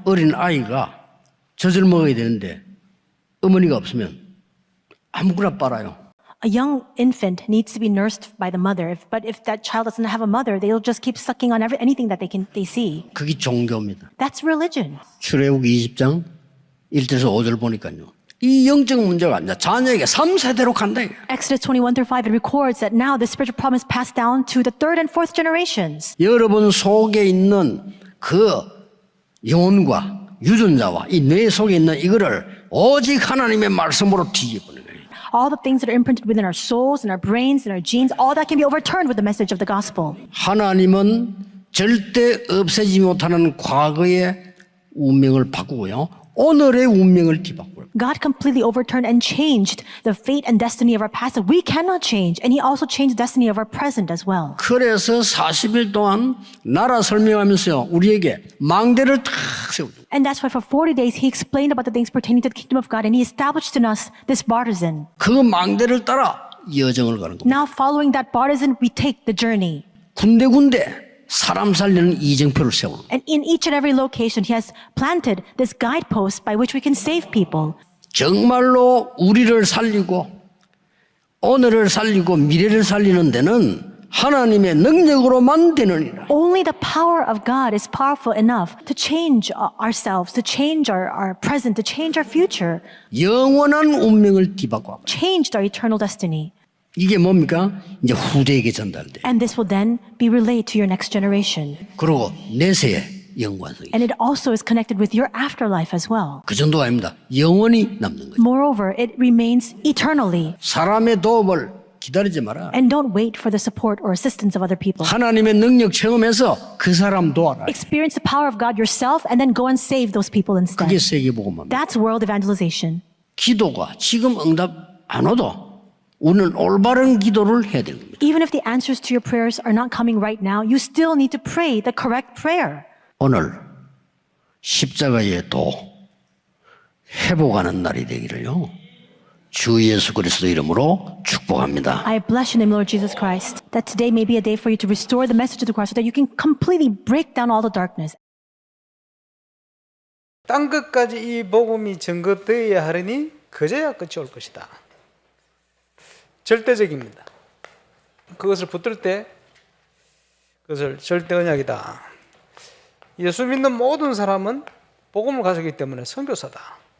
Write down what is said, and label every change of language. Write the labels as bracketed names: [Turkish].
[Korean] 어린 아이가 젖을 먹어야 되는데 어머니가 없으면 아무거나 빨아요. [English] A young infant needs to be nursed by the mother. But if that child doesn't have a mother, they'll just keep sucking on anything that they see. [Korean] 그게 종교입니다. [English] That's religion. [Korean] 출애굽기 20장 1절에서 5절 보니까요. 이 영적 문제가 아니라 자녀에게 3세대로 간다. [English] Exodus 21-5, it records that now the spiritual promise passed down to the third and fourth generations. [Korean] 여러분 속에 있는 그 영혼과 유전자와 이 뇌 속에 있는 이거를 오직 하나님의 말씀으로 뒤집어버리는 거예요. [English] All the things that are imprinted within our souls and our brains and our genes, all that can be overturned with the message of the gospel. [Korean] 하나님은 절대 없애지 못하는 과거의 운명을 바꾸고요. 오늘의 운명을 뒤바꿔요. [English] God completely overturned and changed the fate and destiny of our past that we cannot change. And he also changed the destiny of our present as well. [Korean] 그래서 40일 동안 나라 설명하면서요. 우리에게 망대를 탁 세우죠. [English] And that's why for 40 days he explained about the things pertaining to the kingdom of God, and he established in us this partisan. [Korean] 그 망대를 따라 여정을 가는 겁니다. [English] Now following that partisan, we take the journey. [Korean] 군데군데 사람 살리는 이정표를 세우는. [English] And in each and every location, he has planted this guidepost by which we can save people. [Korean] 정말로 우리를 살리고 오늘을 살리고 미래를 살리는 데는 하나님의 능력으로만 되느니라. [English] Only the power of God is powerful enough to change ourselves, to change our present, to change our future, [Korean] 영원한 운명을 뒤바꿔. [English] changed our eternal destiny. [Korean] 이게 뭡니까? 이제 후대에게 전달돼. [English] And this will then be relayed to your next generation. [Korean] 그리고 내세의 영관성이. [English] And it also is connected with your afterlife as well. [Korean] 그 정도가 아닙니다. 영원히 남는 거예요. [English] Moreover, it remains eternally. [Korean] 사람의 도움을 기다리지 마라. [English] And don't wait for the support or assistance of other people. [Korean] 하나님의 능력 체험해서 그 사람 도와라. [English] Experience the power of God yourself and then go and save those people instead. [Korean] 그게 세계복음입니다. [English] That's world evangelization. [Korean] 기도가 지금 응답 안 와도 우리는 올바른 기도를 해야 됩니다. [English] Even if the answers to your prayers are not coming right now, you still need to pray the correct prayer. [Korean] 오늘 십자가의 도 회복하는 날이 되기를요. 주 예수 그리스도 이름으로 축복합니다. [English] I bless your name, Lord Jesus Christ, that today may be a day for you to restore the message of the cross so that you can completely break down all the darkness. [Korean] 땅 끝까지 이 복음이 전거되어야 하리니 그제야 끝이 올 것이다. 절대적입니다. 그것을 붙들 때 그것을 절대 언약이다. 예수 믿는 모든 사람은 복음을 가졌기 때문에 선교사다.